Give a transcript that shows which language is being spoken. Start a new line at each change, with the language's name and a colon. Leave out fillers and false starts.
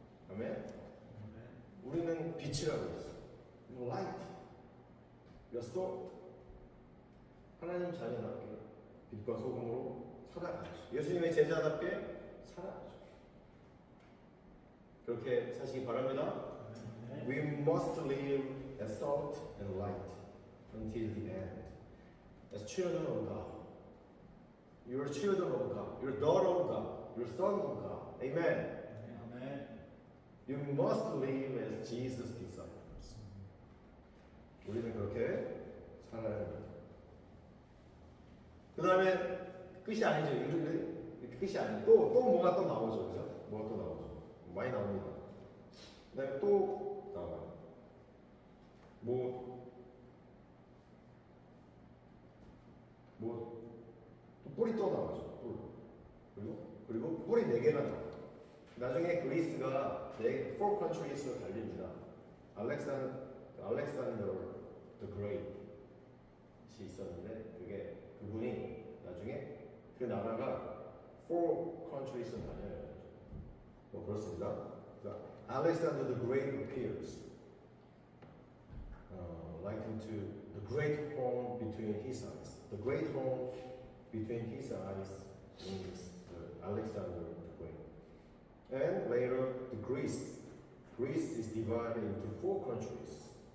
English: 아멘?
Korean: 우리는 빛이라고 했어.
English: You're light. You're salt.
Korean: 하나님 자녀답게 빛과 소금으로 살아가야죠. 예수님의 제자답게 살아야죠. 그렇게 사시기 바랍니다.
English: We must live as salt and light until the end. As children of God. You're children of God. You're daughter of God. You're son of God. Amen.
Korean: 아멘.
English: You must live as Jesus' disciples.
Korean: 우리는 그렇게 살아야 합니다. 그 다음에 끝이 아니죠. 이렇게 끝이 아니죠. 또 뭐가 또 나오죠. 그죠? 뭐가 또 나오죠. 많이 나옵니다. 그 다음에 또 나와요. 또 뿔이 또 나오죠. 뿔. 그리고 뿔이 4개가 나와요. 나중에 그리스가
English: 4 countries
Korean: 로 갈립니다. 알렉산더 the Great이 있었는데 그분이 나중에 그 나라가
English: 4 countries
Korean: 로 나뉘어요. 뭐 그렇습니다.
English: Alexander the Great appears, likened to the great horn between his eyes. The great horn between his eyes means Alexander the Great. And later, Greece. Greece is divided into 4 countries.